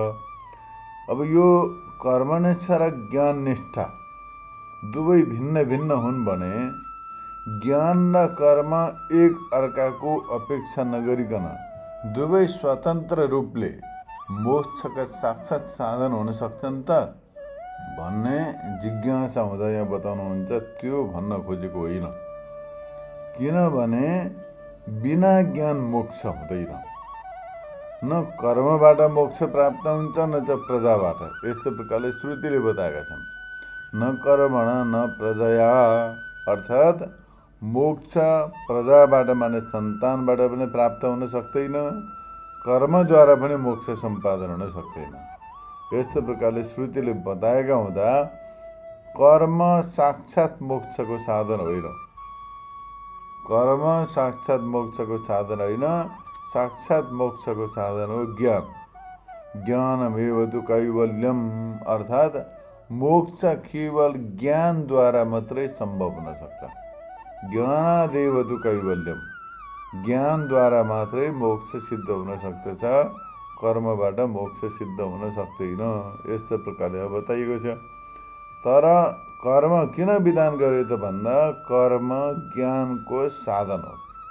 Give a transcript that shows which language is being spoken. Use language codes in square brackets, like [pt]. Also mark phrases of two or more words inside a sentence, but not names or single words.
[ne] अब यो कर्मनिष्ठा र ज्ञाननिष्ठा दुवै भिन्न भिन्न हुन् भने ज्ञान र कर्म एक अर्काको अपेक्षा नगरिकन दुवै स्वतन्त्र रूपले मोक्षका साक्षात् साधन हुन सक्छन् त भन्ने जिज्ञासा हुँदा यहाँ बताउनुहुन्छ। त्यो भन्न खोजेको होइन, किनभने बिना ज्ञान मोक्ष हुँदैन। न कर्मबाट मोक्ष प्राप्त हुन्छ न त प्रजाबाट। यस्तो प्रकारले श्रुतिले बताएका छन्। [sa] न कर्मण न प्रजया, [ne] अर्थात् मोक्ष प्रजाबाट माने सन्तानबाट पनि प्राप्त हुन सक्दैन, कर्मद्वारा पनि मोक्ष सम्पादन हुन सक्दैन। यस्तो प्रकारले श्रुतिले बताएका हुँदा कर्म साक्षात् मोक्षको साधन होइन। कर्म साक्षात् मोक्षको साधन होइन, साक्षात् मोक्षको साधन हो ज्ञान। [sa] ज्ञानमेव तु कैवल्यम, [ne] अर्थात् मोक्ष केवल ज्ञानद्वारा मात्रै सम्भव हुन सक्छ। [sa] ज्ञानादेव तु कैवल्यम, [ne] ज्ञानद्वारा मात्रै मोक्ष सिद्ध हुन सक्दछ, कर्मबाट मोक्ष सिद्ध हुन सक्दैन। यस्तो प्रकारले बताइएको छ। तर कर्म किन विधान गर्यो त भन्दा कर्म ज्ञानको साधन हो।